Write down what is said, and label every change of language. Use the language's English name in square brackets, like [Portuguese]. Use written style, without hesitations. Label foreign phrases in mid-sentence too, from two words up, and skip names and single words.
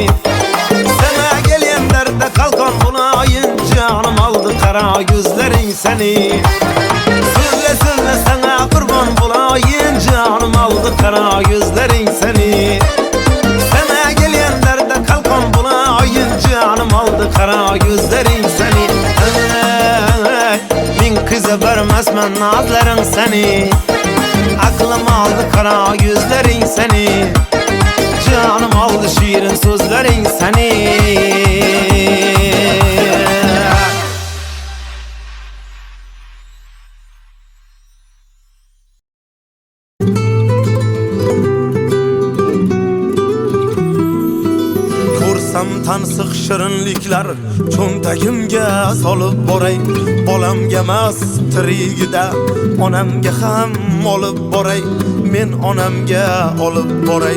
[Turkish] Sana gelen derde kalkan bulayın, canım aldı kara gözlerin seni. Söyle söyle sana kurban bulayın, canım aldı kara gözlerin seni. Sana gelen derde kalkan bulayın, canım aldı kara gözlerin seni. [Uzbek] Eshitman nazlaring seni, aqlim oldi qaro yuzlaring seni, jonim oldi shirin so'zlaring seni. Ko'rsam tansiq shirinliklar cho'ntagimga solib boray, bolamga emas tirigida onamga ham olib boray, men onamga olib boray.